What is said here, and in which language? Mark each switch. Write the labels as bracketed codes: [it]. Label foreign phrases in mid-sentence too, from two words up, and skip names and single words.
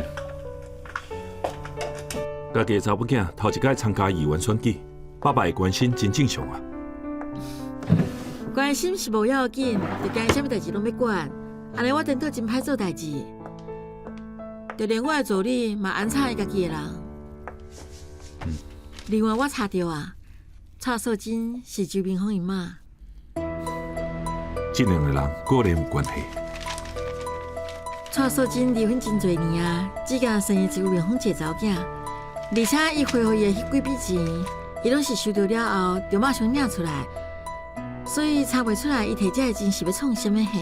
[nan] 家己的查某囝头一摆参加议员选举，爸爸的关心真正常啊。关心是无要紧，就惊啥物代志拢要管，安尼我顶头真歹做代志。就连我的助理嘛安插伊家己的人。另外我查到啊，蔡素贞是周明峰伊妈。这两个人果然有关系。蔡素贞离婚真侪年啊，只甲生一周明峰一个查某囝，而且伊恢复伊的迄几笔钱，伊拢是收到了后就马上领出来，所以查袂出来伊摕这个钱是要创啥物货。